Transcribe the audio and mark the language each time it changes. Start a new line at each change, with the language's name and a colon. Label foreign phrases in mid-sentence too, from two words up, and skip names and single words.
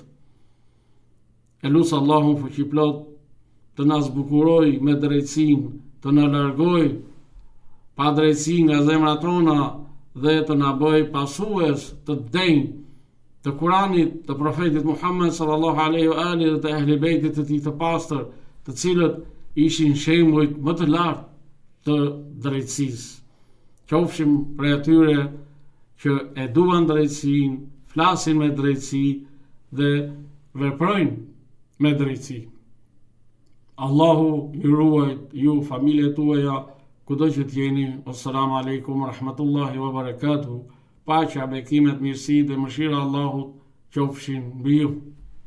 Albanian: E lusë Allahun fuqiplot të na zbukuroj me drejtësinë, të na largoj pa drejtësi nga zemrat tona dhe të na bëj pasues të denj të Kuranit, të profetit Muhammed
Arabic: صلى الله عليه وآله
Albanian: dhe të ehli bejtit të tij të pastër, të cilët ishin shembujt më të lartë të drejtësisë. qofshim prej atyre që e duan drejtësinë, flasin me drejtësi dhe veprojnë me drejtësi. Allahu ju ruajt, ju, familjet tuaja, kudo që t'jeni.
Arabic: السلام عليكم ورحمة الله وبركاته.
Albanian: Paqja, bekimet, mirësi dhe mëshira Allahut qofshin mbi ju.